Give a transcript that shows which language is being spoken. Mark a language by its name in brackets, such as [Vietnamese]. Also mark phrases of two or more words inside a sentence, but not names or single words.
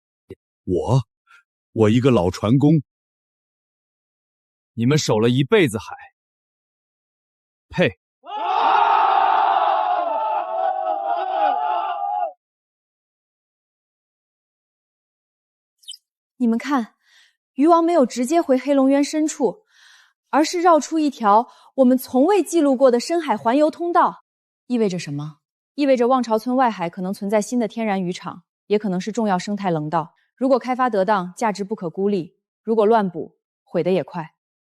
[Chinese] 我一個老船工，你們守了一輩子海，呸！你們看，魚王沒有直接回黑龍淵深處，而是繞出一條我們從未記錄過的深海環遊通道。意味着什麼？意味着望潮村外海可能存在新的天然漁場，也可能是重要生態廊道。如果開發得當，價值不可估量；如果亂捕，毀得也快。